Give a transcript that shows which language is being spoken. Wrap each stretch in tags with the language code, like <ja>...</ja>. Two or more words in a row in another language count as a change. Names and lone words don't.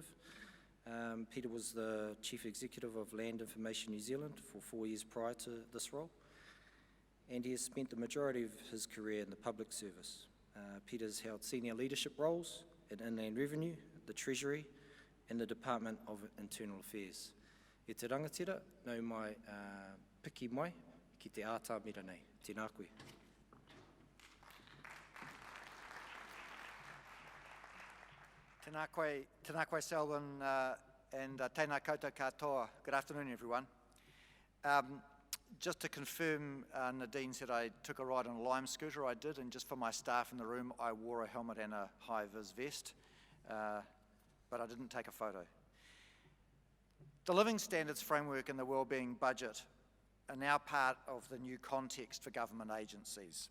<en>Peter was the Chief Executive of Land Information New Zealand for 4 years prior to this role, and he has spent the majority of his career in the public service. Peter's held senior leadership roles in Inland Revenue, the Treasury, and the Department of Internal Affairs.</en> <mi>E te rangatira, nau mai piki mai ki te āta mira nei. Tēnā koe. Tēnā koe Selwyn, and tēnā koutou katoa.</mi> <en>Good afternoon, everyone. Just to confirm, Nadine said I took a ride on a Lime scooter. I did, and just for my staff in the room, I wore a helmet and a high-vis vest, but I didn't take a photo. The Living Standards Framework and the Wellbeing Budget are now part of the new context for government agencies.</en>